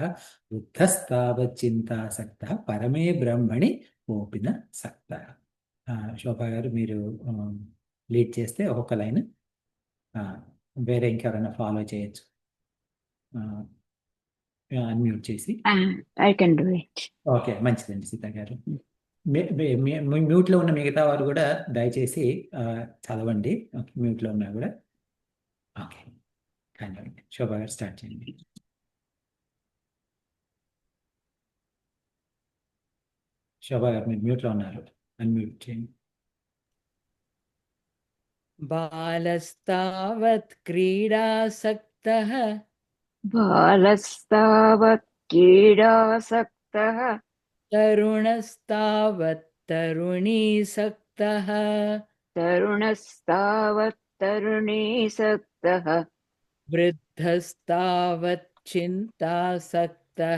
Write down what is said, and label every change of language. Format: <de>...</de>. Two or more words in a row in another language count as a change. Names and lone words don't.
<sa>వృద్ధస్తావత్ చింతాసక్తః. పరమే బ్రహ్మణి కోపిన సక్తః.</sa> <te>శోభా గారు మీరు లీడ్ చేస్తే ఒక్కొక్క లైన్ వేరే ఇంకెవరైనా ఫాలో చేయొచ్చు. అన్మ్యూట్ చేసి.</te> <en>I can do it.</en> <te>ఓకే, మంచిదండి సీత గారు. మ్యూట్లో ఉన్న మిగతా వారు కూడా దయచేసి చదవండి. మ్యూట్లో ఉన్నా కూడా. ఓకే. కానీ శోభా గారు స్టార్ట్ చేయండి. శోభా గారు మీరు మ్యూట్లో ఉన్నారు, అన్మ్యూట్ చేయండి.</te> <sa>బాలస్తావత్ క్రీడాసక్తః बालस्तावत् क्रीडासक्तः తరుణస్తావత్ తరుణీసక్తః तरुणस्तावत् तरुणीसक्तः వృద్ధస్తావత్ చింతాసక్తః</sa>